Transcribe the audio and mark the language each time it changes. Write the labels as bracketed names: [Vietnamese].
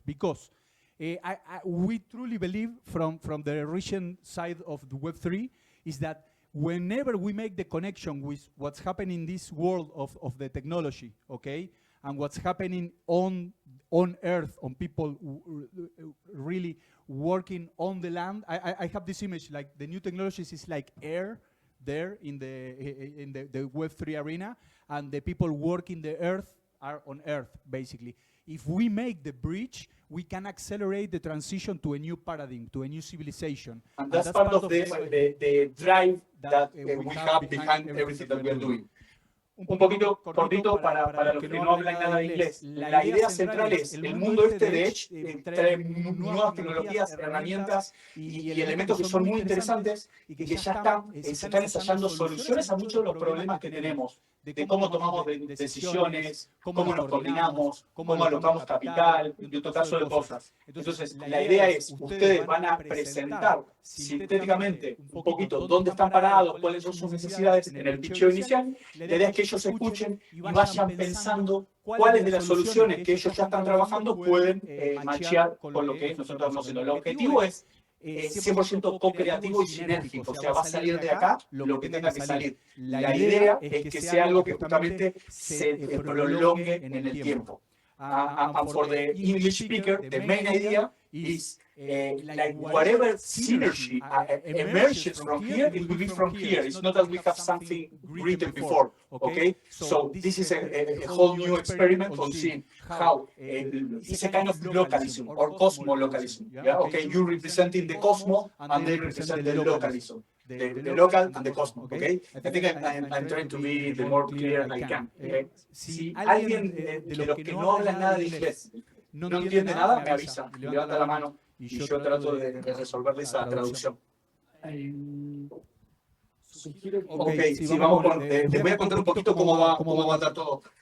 [English] Because we truly believe from the recent side of the Web3 is that whenever we make the connection with what's happening in this world of the technology, okay, and what's happening on Earth, on people really working on the land, I have this image, like the new technologies is like air there in the Web3 arena, and the people working the Earth are on Earth, basically. If we make the bridge, we can accelerate the transition to a new paradigm, to a new civilization. And that's part of the drive that we have behind everything that we are doing. [Spanish] Un poquito cortito para los que no hablan nada de inglés. La idea central es el mundo este de Edge trae nuevas tecnologías, herramientas y elementos que son muy interesantes y que ya se están ensayando soluciones a muchos de los problemas que tenemos, de cómo tomamos decisiones, cómo nos coordinamos, cómo alocamos capital y otro caso de cosas. Entonces, la idea es, ustedes van a presentar sintéticamente un poquito dónde están parados, cuáles son sus necesidades en el pitcheo inicial. La idea es que ellos escuchen y vayan pensando cuáles de las soluciones que ellos ya están trabajando pueden matchear con lo que nosotros estamos haciendo. El objetivo es 100% co-creativo y sinérgico, o sea, va a salir de acá lo que tenga que salir. La idea es que sea algo que justamente se prolongue en el tiempo. [English] And for the English speaker, the main idea is whatever synergy emerges from here, it will be from here. It's not that we have something written before, okay? So this is a whole new experiment on seeing how it's a kind of localism or cosmo-localism. Yeah? Okay, you're representing the cosmo and they represent the localism. The local and the cosmo, okay? I think I'm trying to be the more clear I can. Okay? [Spanish] Si alguien de los que no habla nada de inglés no entiende nada, me avisa, levanta la mano y yo trato de resolverle esa traducción. Ok, sí, vamos con, les voy a contar un poquito cómo va a estar todo.